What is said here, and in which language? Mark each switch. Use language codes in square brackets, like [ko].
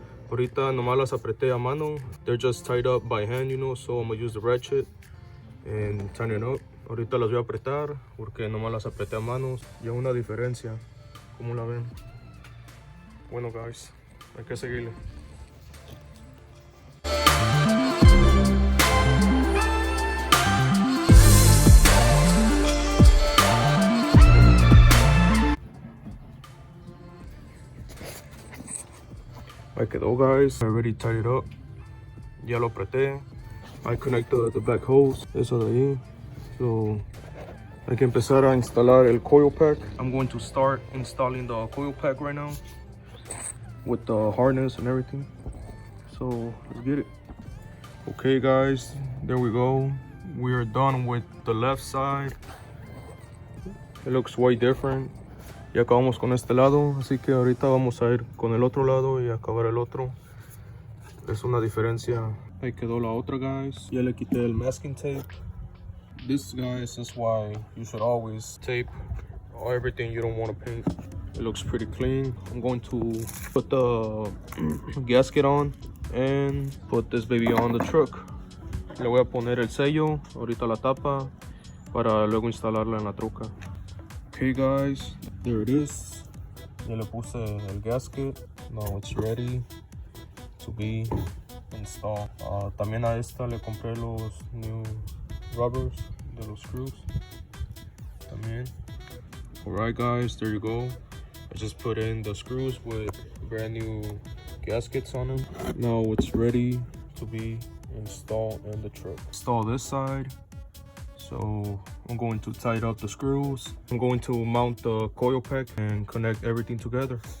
[es] Ahorita nomás las apreté a mano. [en] They're just tied up by hand, you know, so I'm gonna use the ratchet and tighten it up. [es] Ahorita las voy a apretar porque nomás las apreté a manos. Ya una diferencia, ¿cómo la ven? Bueno guys, hay que seguirle. Ahí quedó [en] guys, I already tied it up. [es] Ya lo apreté. [en] I connected the back hose, [es] eso de ahí. So hay que empezar a instalar el coil pack. [en] I'm going to start installing the coil pack right now with the harness and everything. So let's get it. Okay guys, there we go. We are done with the left side. It looks way different. [es] Ya acabamos con este lado, así que ahorita vamos a ir con el otro lado y acabar el otro. Es una diferencia. Ahí quedó la otra guys. Ya le quité el masking tape. [en] This guys is why you should always tape everything you don't want to paint. It looks pretty clean. I'm going to put the gasket on and put this baby on the truck. [es] Le voy a poner el sello, ahorita la tapa, para luego instalarla en la troca. [en] Okay guys, there it is. [es] Ya le puse el gasket. [en] Now it's ready to be installed. [es] También a esta le compré los [en] new rubbers [es] de los screws también. [en] Alright guys, there you go. I just put in the screws with brand new gaskets on them. Now it's ready to be installed in the truck. Install this side. So I'm going to tighten up the screws. I'm going to mount the coil pack and connect everything together.